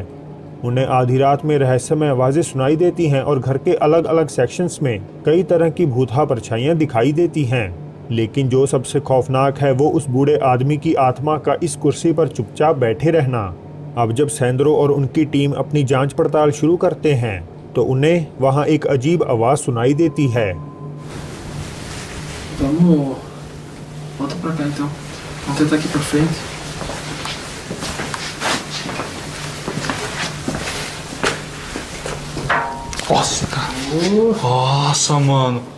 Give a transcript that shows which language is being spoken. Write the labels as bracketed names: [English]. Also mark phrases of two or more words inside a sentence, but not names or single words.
[Hindi] उन्हें आधी रात में रहस्यमय आवाज़ें सुनाई देती हैं और घर के अलग अलग सेक्शंस में कई तरह की भूतहा परछाइयाँ दिखाई देती हैं। लेकिन जो सबसे खौफनाक है वो उस बूढ़े आदमी की आत्मा का इस कुर्सी पर चुपचाप बैठे रहना। अब जब सैंद्रो और उनकी टीम अपनी जांच पड़ताल शुरू करते हैं तो उन्हें वहां एक अजीब आवाज़ सुनाई देती है। [Portuguese] Vamos, volta pra cá então. Vamos tentar aqui pra frente. Nossa, cara. Nossa, mano.